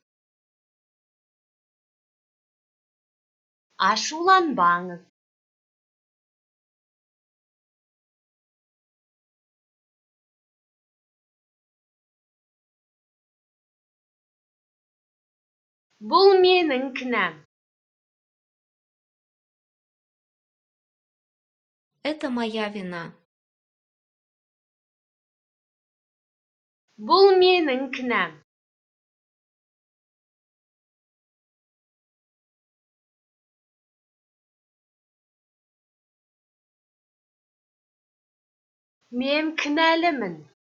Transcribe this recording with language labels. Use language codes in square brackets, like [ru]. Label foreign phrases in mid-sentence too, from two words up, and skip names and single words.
[kk] Ашуланбаңыз. Бұл менің кінәм. [ru] Это моя вина. [kk] Бұл менің кінәм. Мен кінәлімін.